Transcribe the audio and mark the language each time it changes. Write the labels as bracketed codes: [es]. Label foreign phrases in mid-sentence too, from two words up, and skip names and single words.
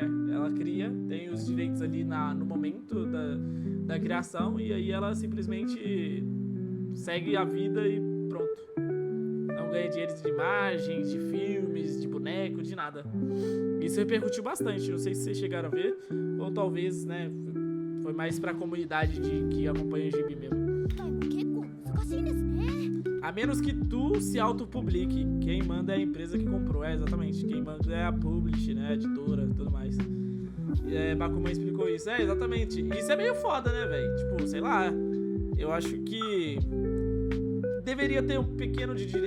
[pt] Ela cria, tem os direitos ali no momento da criação e aí ela simplesmente segue a vida e pronto. Não ganha dinheiro de imagens, de filmes, de boneco, de nada. Isso repercutiu bastante, não sei se vocês chegaram a ver, ou talvez, né, foi mais pra comunidade que acompanha o gibi mesmo. [ja] 結構難しいんですね [pt] A menos que tu se autopublique. Quem manda é a empresa que comprou. É, exatamente. Quem manda é a publish, né? A editora e tudo mais. Bakuman explicou isso. É, exatamente. Isso é meio foda, né, velho? Tipo, sei lá. Eu acho que deveria ter um pequeno de direito.